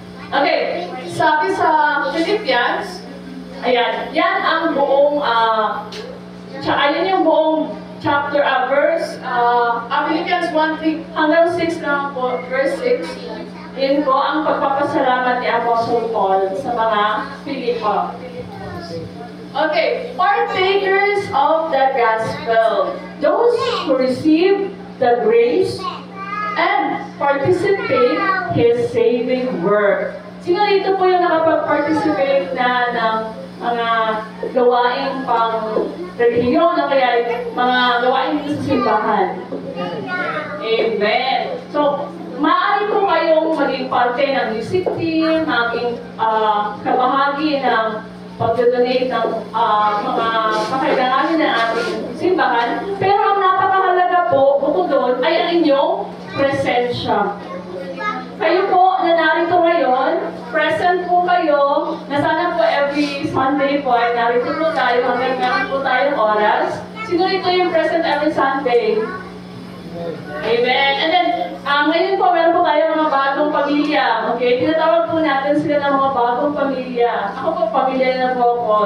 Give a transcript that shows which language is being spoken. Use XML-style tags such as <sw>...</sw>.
<tl>Okay, sabi sa Philippians, ayan, yan ang buong, ayan yung buong chapter, verse, Philippians 1:3 hanggang 6 lang po, verse 6. Yun po ang pagpapasalamat ni Apostle Paul sa mga Pilipos.</tl> <en>Okay, partakers of the gospel. Those who receive the grace and participate His saving work.</en> <tl>Sino dito po yung nakapag-participate na ng mga gawaing pang-relihiyon o kaya mga gawaing sa simbahan? Amen. So, maaari po kayong maging parte ng music team, maging kabahagi ng pag-donate ng mga pakailanganin ng ating simbahan. Pero ang napakahalaga po, bukod doon, ay ang inyong presensya. Kayo po na narito ngayon, present po kayo, na sana po every Sunday po ay narito po tayo hanggang meron po tayong oras. Sino rito yung present every Sunday? Amen.</tl> <en>And then,</en> <tl>ngayon po, meron po tayo mga bagong pamilya. Okay? Tinatawag po natin sila ng mga bagong pamilya. Ako po, pamilya na po ako.</tl>